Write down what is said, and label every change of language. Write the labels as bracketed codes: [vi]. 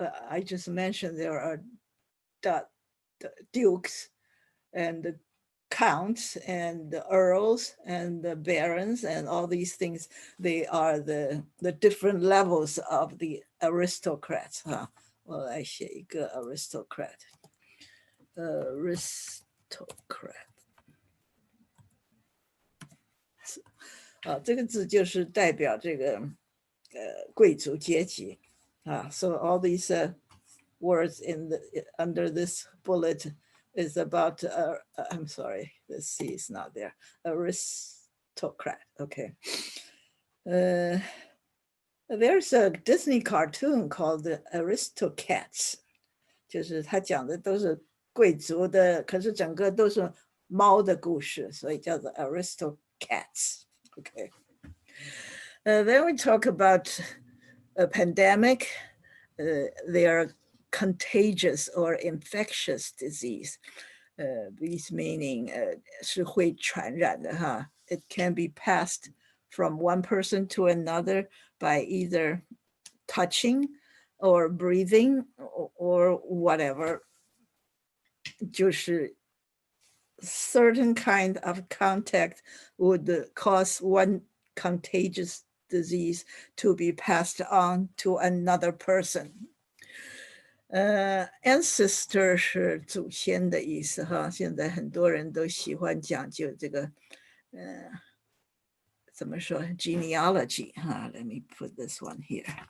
[en] I just mentioned there are dukes and the counts and the earls and the barons and all these things. They are the different levels of the aristocrats. [zh] 我来写一个 aristocrat. [en] Aristocrat. [zh] 这个字就是代表这个贵族阶级 [en] So all these words under this bullet is about, I'm sorry, the C is not there, aristocrat, okay. There's a Disney cartoon called the Aristocats, [zh] 就是他讲的都是贵族的，可是整个都是猫的故事，所以叫做 Aristocats. [en] Okay. Then we talk about a pandemic. They are contagious or infectious disease. These meaning [zh] 是会传染的哈. [en] It can be passed from one person to another by either touching or breathing or whatever. [zh] 就是 [en] certain kind of contact would cause one contagious disease to be passed on to another person. [zh] Ancestor 是祖先的意思哈，现在很多人都喜欢讲究这个怎么说 genealogy 哈 [en] Let me put this one here.